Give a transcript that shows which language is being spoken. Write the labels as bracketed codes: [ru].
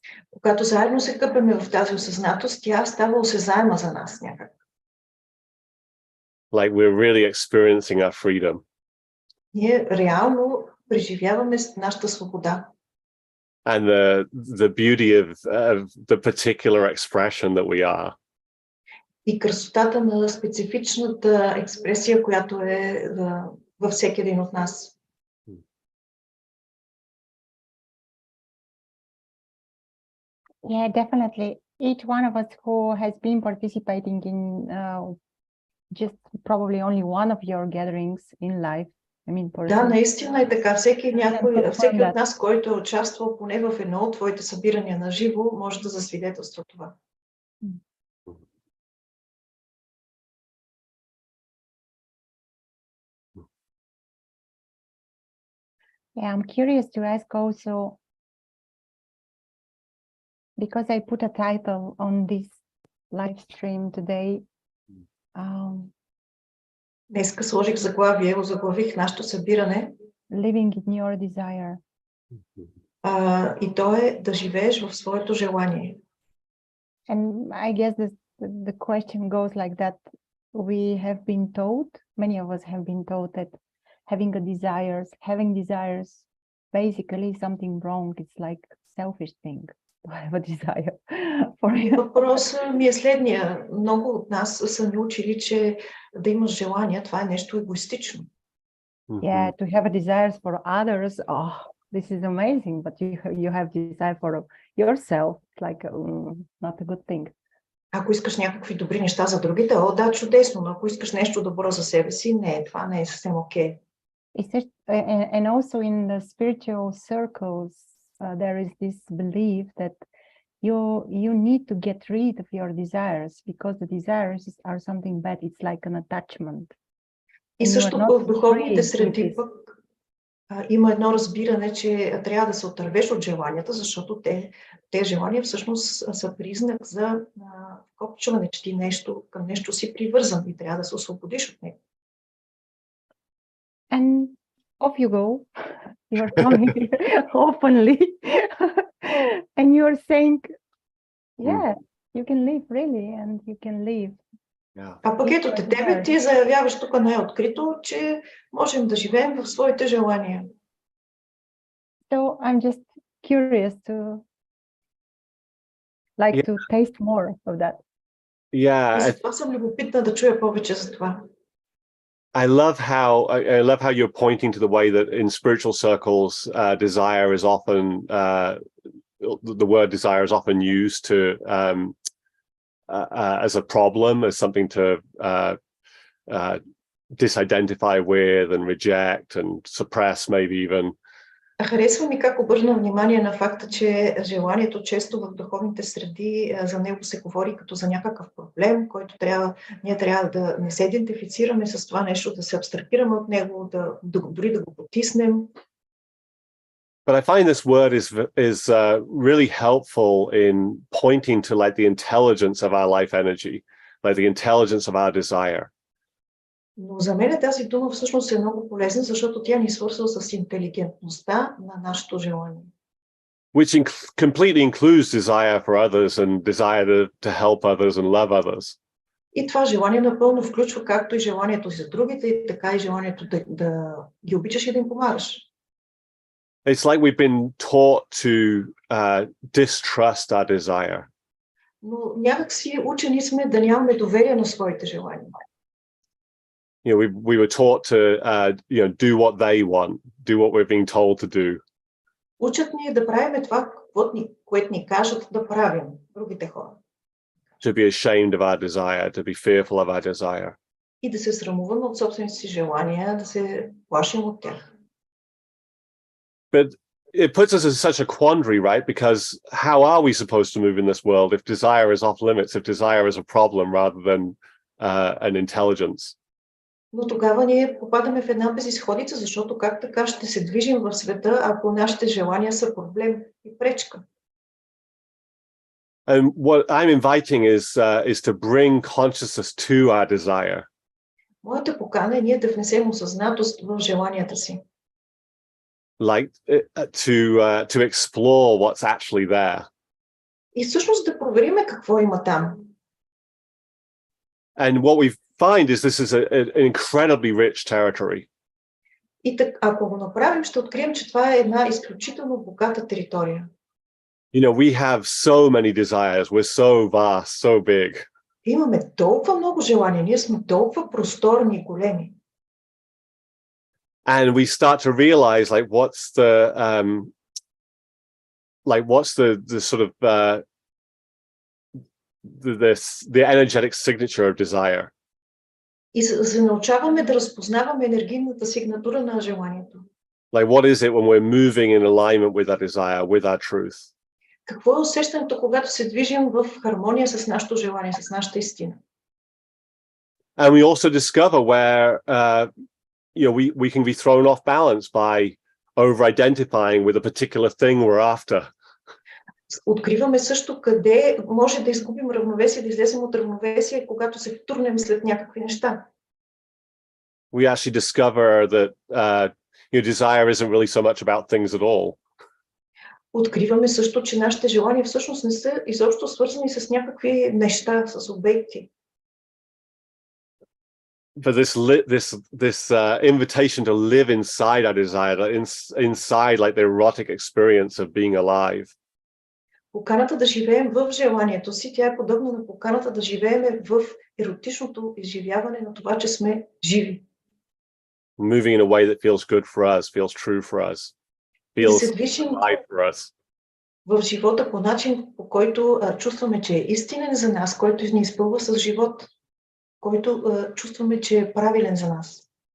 [bg] Когато заедно се къпеме в тази осъзнатост, тя става осезаема за нас някак. [en] Like we're really experiencing our freedom. [bg] Ние реално преживяваме нашата свобода. [en] And the beauty of the particular expression that we are. [bg] И красотата на специфичната експресия, която е във всеки един от нас. [en] Yeah, definitely. Each one of us who has been participating in just probably only one of your gatherings in life. [bg] Да, наистина е така. Всеки от нас, който е участвал поне в едно от твоите събирания на живо, може да засвидетелства това. [en] Yeah, I'm curious to ask also, because I put a title on this live stream today. [bg] Днеска сложих озаглавих нашето събиране. [en] Living in your desire. [bg] И то е да живееш в своето желание. [en] And I guess the question goes like that. We have been taught, many of us have been taught that having desires, basically something wrong. It's like selfish thing to have a desire. [bg] Въпросът ми е следния. Много от нас са ни учили, че да имаш желания, това е нещо егоистично. [en] Yeah, to have a desires for others, this is amazing, but you have desire for yourself, it's like not a good thing. [bg] Ако искаш някакви добри неща за другите, да, чудесно, но ако искаш нещо добро за себе си, не, това не е съвсем окей. [en] And also in the spiritual circles, there is this belief that you need to get rid of your desires because the desires are something bad. It's like an attachment. [bg] И също в духовните среди пък има едно разбиране, че трябва да се отървеш от желанията, защото те желания всъщност са признак за копчване, че ти към нещо си привързан и трябва да се освободиш от него. [en] And off you go. You're coming openly. And you're saying, yeah, you can live really, and you can live. [bg] А пък ето тебе, ти заявяваш тук най-открито, че можем да живеем в своите желания. [en] So I'm just curious to taste more of that. Yeah. [bg] И затова съм любопитна да чуя повече за това. [en] I love how you're pointing to the way that in spiritual circles, desire is often the word desire is often used to as a problem, as something to disidentify with and reject and suppress, maybe even. [bg] Харесва ми как обърна внимание на факта, че желанието често в духовните среди за него се говори като за някакъв проблем, който ние трябва да не се идентифицираме с това нещо, да се абстрахираме от него, дори да го потиснем. [en] But I find this word is really helpful in pointing to like the intelligence of our life energy, like the intelligence of our desire. [bg] Но за мен тази дума всъщност е много полезна, защото тя ни свързва с интелигентността на нашето желание. [en] Which completely includes desire for others and desire to help others and love others. [bg] И това желание напълно включва както и желанието си за другите, и така и желанието да ги обичаш и да им помагаш. [en] It's like we've been taught to distrust our desire. [bg] Но някак си учени сме да нямаме доверие на своите желания. [en] You know, we were taught to do what they want, do what we're being told to do. [bg] Учат ни да правим това, което ни кажат да правим другите хора. [en] To be ashamed of our desire, to be fearful of our desire. [bg] И да се срамуваме от собствените си желания, да се плашим от тях. [en] But it puts us in such a quandary, right? Because how are we supposed to move in this world if desire is off limits, if desire is a problem rather than an intelligence? [bg] Но тогава ние попадаме в една безизходица, защото как така ще се движим в света, ако нашите желания са проблем и пречка? [en] And what I'm inviting is to bring consciousness to our desire. [bg] Моята покана е ние да внесем осъзнатост в желанията си. [en] Like to explore what's actually there. [bg] И всъщност да провериме какво има там. [en] And what we find is this is an incredibly rich territory. [bg] И ако го направим, ще открием, че това е една изключително богата територия. [en] You know, we have so many desires. We're so vast, so big. [bg] Имаме толкова много желания, ние сме толкова просторни и големи. [en] And we start to realize what's the sort of the energetic signature of desire. [bg] И се научаваме да разпознаваме енергийната сигнатура на желанието. [en] Like what is it when we're moving in alignment with our desire, with our truth? [bg] Какво е усещането, когато се движим в хармония с нашето желание, с нашата истина? [en] And we also discover where we can be thrown off balance by over-identifying with a particular thing we're after. [bg] Откриваме също къде може да изгубим равновесие, да излезем от равновесие, когато се втурнем след някакви неща. [en] We actually discover that desire isn't really so much about things at all. [bg] Откриваме също, че нашите желания всъщност не са изобщо свързани с някакви неща, с обекти. [en] But this invitation to live inside our desire, inside like the erotic experience of being alive. [bg] Поканата да живеем в желанието си, тя е подобна на поканата да живеем в еротичното изживяване на това, че сме живи. [en] Moving in a way that feels good for us, feels true for us, feels right for us. [bg] В живота по начин, по който чувстваме, че е истинен за нас, който ни изпълва с живот, който чувстваме, че е правилен за нас.